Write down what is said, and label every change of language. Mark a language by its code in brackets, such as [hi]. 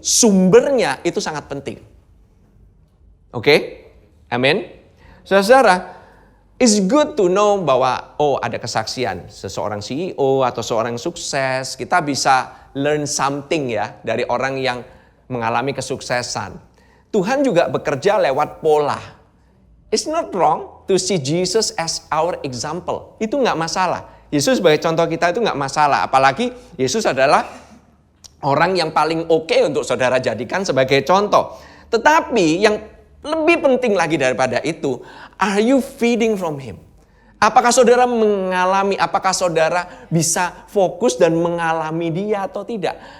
[id] Sumbernya itu sangat penting. Oke? Amin? Saudara, [en] it's good to know [id] bahwa ada kesaksian seseorang CEO atau seorang sukses. Kita bisa [en] learn something [id] ya dari orang yang mengalami kesuksesan. Tuhan juga bekerja lewat pola. [en] It's not wrong to see Jesus as our example. [id] Itu nggak masalah. Yesus sebagai contoh kita itu nggak masalah. Apalagi Yesus adalah Orang yang paling oke untuk saudara jadikan sebagai contoh. Tetapi yang lebih penting lagi daripada itu, [en] are you feeding from Him? [id] Apakah saudara mengalami, apakah saudara bisa fokus dan mengalami Dia atau tidak?